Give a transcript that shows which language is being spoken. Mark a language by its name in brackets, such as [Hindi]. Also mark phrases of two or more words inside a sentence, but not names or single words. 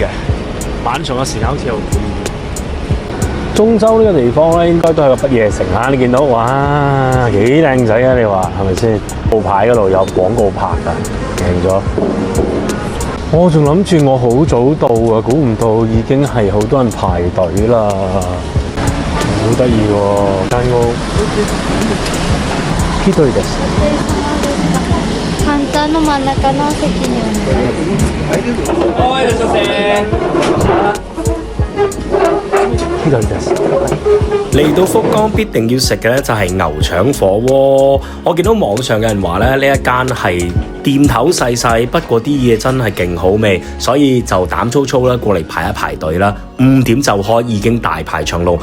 [Cantonese] 晚上嘅時間好似有表演。中洲呢個地方咧，應該都係個不夜城啊！你見到哇，幾靚仔啊！你話係咪先？路牌嗰度有廣告拍㗎，贏咗。我仲諗住我好早到啊，估唔到已經係好多人排隊啦，好得意喎間屋。 [Japanese] ひどいです。反対の真ん中の席にお願いします。ひどいです。 [Cantonese] 嚟到福岡必定要食嘅咧就係牛腸火鍋。我見到網上有人話咧呢一間係店頭細細，不過啲嘢真係勁好味，所以就膽粗粗啦過嚟排一排隊啦。5點就開，已經大排長龍。